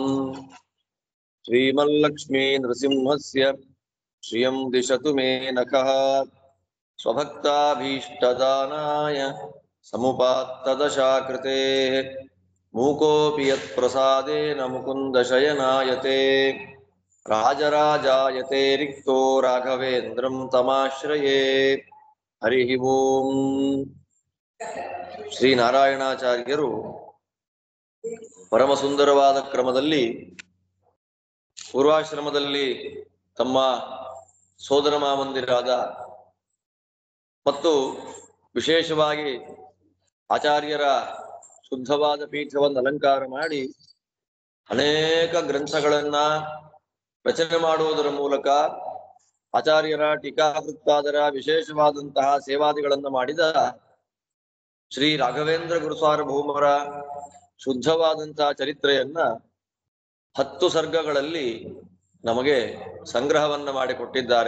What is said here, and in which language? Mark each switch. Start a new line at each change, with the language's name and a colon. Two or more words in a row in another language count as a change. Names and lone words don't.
Sanskrit: श्रीमल्लक्ष्मी नृसिंहस्य श्रियं दिशतु मे नखः स्वभक्ताभीष्टदानाय समुपात्तदशाकृतेः मूकोऽपि यत्प्रसादेन मुकुन्दशयनायते राजराजायते रिक्तो राघवेन्द्रं तमाश्रये। हरिः ओम्।
Kannada: ಶ್ರೀನಾರಾಯಣಾಚಾರ್ಯರು ಪರಮ ಸುಂದರವಾದ ಕ್ರಮದಲ್ಲಿ ಪೂರ್ವಾಶ್ರಮದಲ್ಲಿ ತಮ್ಮ ಸೋದರ ಮಾವಂದಿರಾದ ಮತ್ತು ವಿಶೇಷವಾಗಿ ಆಚಾರ್ಯರ ಶುದ್ಧವಾದ ಪೀಠವನ್ನು ಅಲಂಕಾರ ಮಾಡಿ ಅನೇಕ ಗ್ರಂಥಗಳನ್ನ ರಚನೆ ಮಾಡುವುದರ ಮೂಲಕ ಆಚಾರ್ಯರ ಟೀಕಾಕೃತ್ಪಾದರ ವಿಶೇಷವಾದಂತಹ ಸೇವಾದಿಗಳನ್ನು ಮಾಡಿದ ಶ್ರೀ ರಾಘವೇಂದ್ರ ಗುರುಸಾರ್ವಭೌಮರ ಶುದ್ಧವಾದಂತಹ ಚರಿತ್ರೆಯನ್ನ 10 ಸರ್ಗಗಳಲ್ಲಿ ನಮಗೆ ಸಂಗ್ರಹವನ್ನ ಮಾಡಿಕೊಟ್ಟಿದ್ದಾರೆ.